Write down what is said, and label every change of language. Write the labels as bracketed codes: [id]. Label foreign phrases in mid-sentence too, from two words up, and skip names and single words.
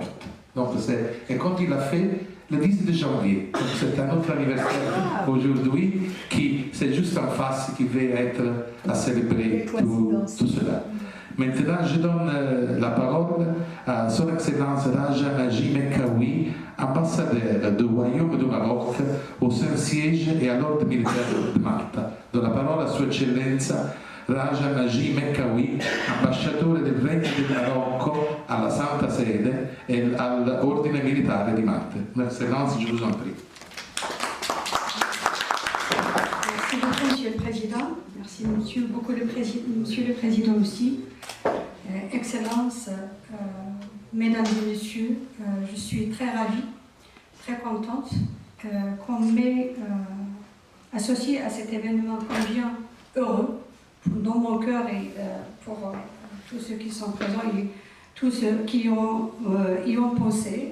[fr] Donc et quand il l'a fait, le 10 janvier, donc c'est un autre anniversaire aujourd'hui, qui c'est juste en face qui va être à célébrer tout cela. Maintenant, je donne la parole à Son Excellence Raja Naji Mekawi, ambassadeur du Royaume du Maroc au Saint-Siège et à l'Ordre militaire de Malte. [it] Do la parola a Sua Eccellenza Raja Naji Mekawi, ambasciatore del Regno del Marocco alla Santa Sede e all'Ordine Militare di Malte. [fr] Excellence, je vous en prie. Merci beaucoup, Monsieur le Président. Merci, Monsieur le Président aussi. Excellence, Mesdames et Messieurs, je suis très ravie, très contente qu'on m'ait associée à cet événement combien heureux dans mon cœur et pour tous ceux qui sont présents et tous ceux qui y ont pensé.